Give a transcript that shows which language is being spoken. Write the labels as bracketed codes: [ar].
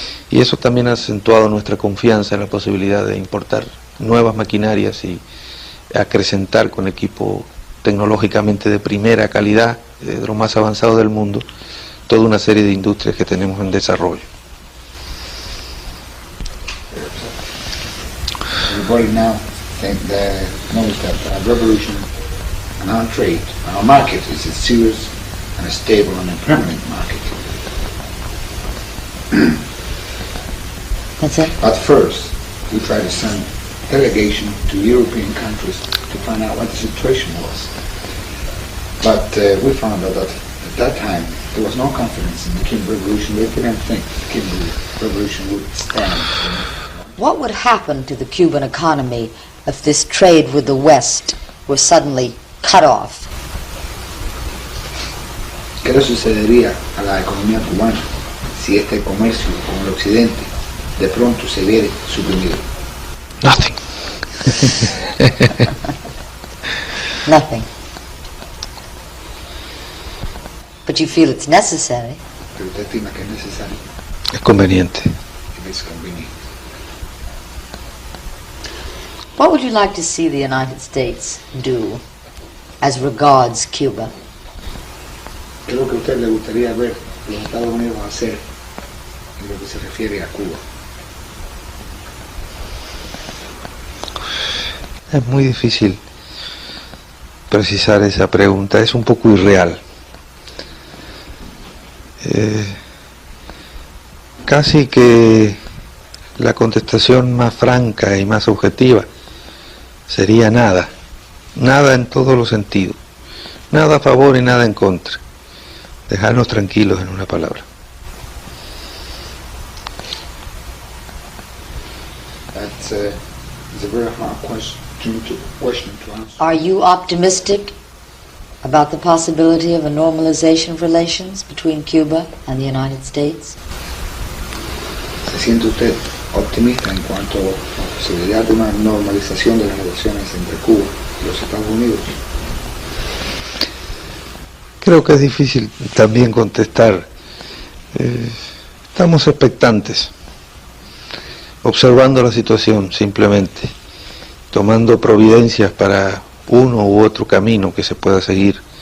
[es] Y eso también ha acentuado nuestra confianza en la posibilidad de importar nuevas maquinarias y acrecentar con equipo tecnológicamente de primera calidad, de lo más avanzado del mundo, toda una serie de industrias que tenemos en desarrollo. [en] Everybody now knows that our revolution and our trade and our market is a serious and a stable and a permanent market. That's it? At first, we tried to send delegation to European countries to find out what the situation was. But we found out that at that time there was no confidence in the Cuban Revolution. They didn't think the Cuban Revolution would stand. What would happen to the Cuban economy if this trade with the West were suddenly cut off? [es] ¿Qué le sucedería a la economía cubana si este comercio con el occidente de pronto se viera suprimido? [en] Nothing. Nothing. But you feel it's necessary. [es] Pero usted estima que es necesario Es conveniente. y es conveniente. [en] What would you like to see the United States do as regards Cuba? [es] ¿Qué es lo que a usted le gustaría ver los Estados Unidos hacer en lo que se refiere a Cuba? Es muy difícil precisar esa pregunta, es un poco irreal. Casi que la contestación más franca y más objetiva sería nada, nada en todos los sentidos, nada a favor y nada en contra, dejarnos tranquilos en una palabra. [en] That's it's a very hard question to answer. Are you optimistic about the possibility of a normalization of relations between Cuba and the United States? [es] ¿Se siente usted optimista en cuanto a la posibilidad de una normalización de las relaciones entre Cuba y los Estados Unidos? Creo que es difícil también contestar. Estamos expectantes, observando la situación simplemente, tomando providencias para uno u otro camino que se pueda seguir.